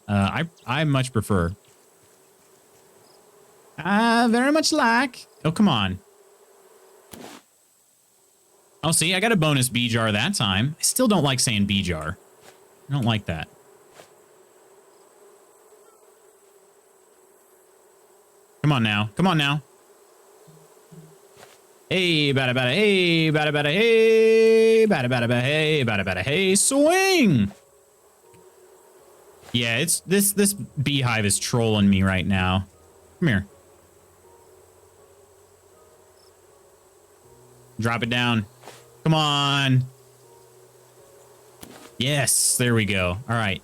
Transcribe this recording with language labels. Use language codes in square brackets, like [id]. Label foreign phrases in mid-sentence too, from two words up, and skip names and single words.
[en] I much prefer. Very much like. Oh, come on. Oh, see, I got a bonus bee jar that time. I still don't like saying bee jar. I don't like that. Come on now. Come on now. Hey, bada bada, hey, bada bada, hey, bada bada, hey, bada bada, hey, swing! Yeah, it's this beehive is trolling me right now. Come here. Drop it down. Come on. Yes, there we go. All right.